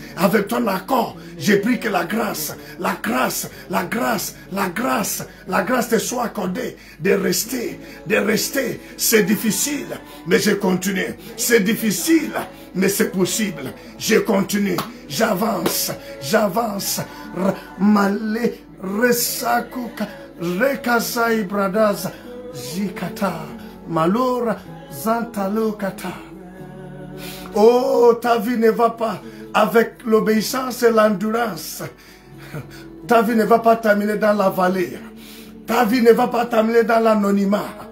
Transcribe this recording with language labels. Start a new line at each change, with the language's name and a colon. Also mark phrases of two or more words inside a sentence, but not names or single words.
French: Avec ton accord, j'ai pris que la grâce te soit accordée. De rester. C'est difficile, mais je continue. C'est difficile, mais c'est possible. Je continue. J'avance. Male resakuka rekasai bradas jikata malora zantalokata. Oh, ta vie ne va pas avec l'obéissance et l'endurance. Ta vie ne va pas terminer dans la vallée. Ta vie ne va pas terminer dans l'anonymat.